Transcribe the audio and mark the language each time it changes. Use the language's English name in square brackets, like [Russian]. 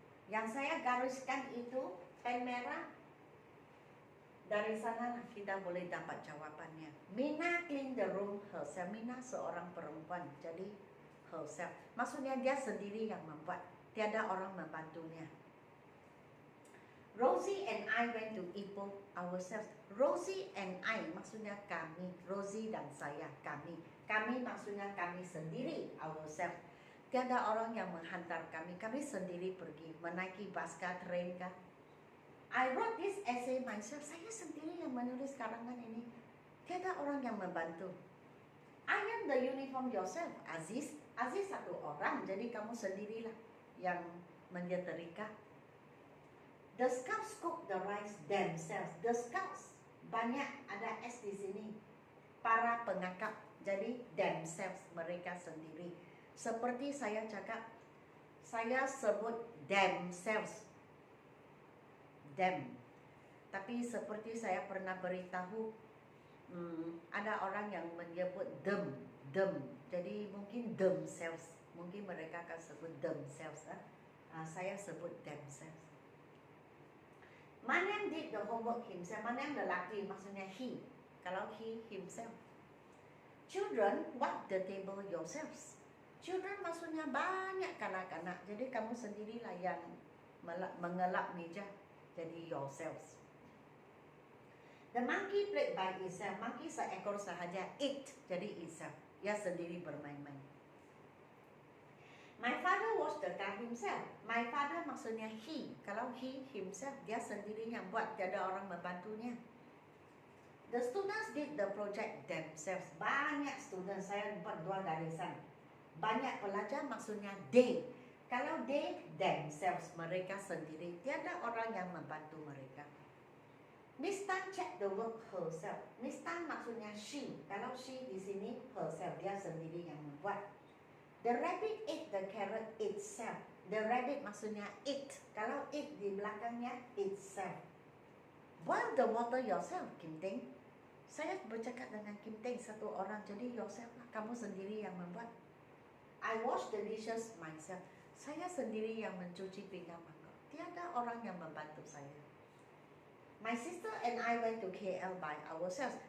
[Malay] Yang saya gariskan itu pen merah. Dari sana kita boleh dapat jawabannya. [English] Mina clean the room herself. [Malay] Mina seorang perempuan, jadi herself. Maksudnya dia sendiri yang membuat, tiada orang membantunya. [English] Rosie and I went to Ipoh ourselves. [Malay] Rosie and I maksudnya kami, Rosie dan saya, kami. Kami maksudnya kami sendiri, ourselves. Tiada orang yang menghantar kami, kami sendiri pergi menaiki bas kah, train kah. [English] I wrote this essay myself. [Malay] Saya sendiri yang menulis karangan ini. Tiada orang yang membantu. [English] Iron the uniform yourself. [Malay] Aziz satu orang, jadi kamu sendirilah yang menyetrika. [English] The scouts cook the rice themselves. [Malay] The scouts, banyak ada S di sini. Para pengakap, jadi themselves, mereka sendiri. Seperti saya cakap, saya sebut themselves. Them. Tapi seperti saya pernah beritahu, ada orang yang menyebut them. Jadi mungkin themselves. Mungkin mereka akan sebut themselves. Saya sebut themselves. Mana [English] did the homework himself. [Malay] Mana yang lelaki maksudnya he. Kalau he himself. [English] Children, wipe the table yourselves. [Malay] Children maksudnya banyak kanak-kanak. Jadi kamu sendirilah yang mengelap meja. Jadi yourselves. [English] The monkey played by itself. Monkey [Malay] seekor sahaja. [English] It, jadi itself. [Malay] Ia sendiri bermain-main. [English] My father washed the car himself. [Malay] My father maksudnya he. Kalau he himself, dia sendiri yang buat. Tiada orang membantunya. [English] The students did the project themselves. [Malay] Banyak student, saya buat 2 garisan. Banyak pelajar maksudnya they. Kalau they themselves, mereka sendiri. Tiada orang yang membantu mereka. [English] Miss Tan check the work herself. Miss Tan maksudnya she. [Malay] Kalau she di sini herself, dia sendiri yang membuat. [English] The rabbit ate the carrot itself. [Malay] The rabbit maksudnya it. Kalau it di belakangnya itself. [English] Boil the water yourself, Kim Teng. [Malay] Saya bercakap dengan Kim Teng, satu orang. Jadi yourself lah, kamu sendiri yang membuat. [English] I wash the dishes myself. [Malay] Saya sendiri yang mencuci pinggan mangkok. Tiada orang yang membantu saya. [English] My sister and I went to KL by ourselves.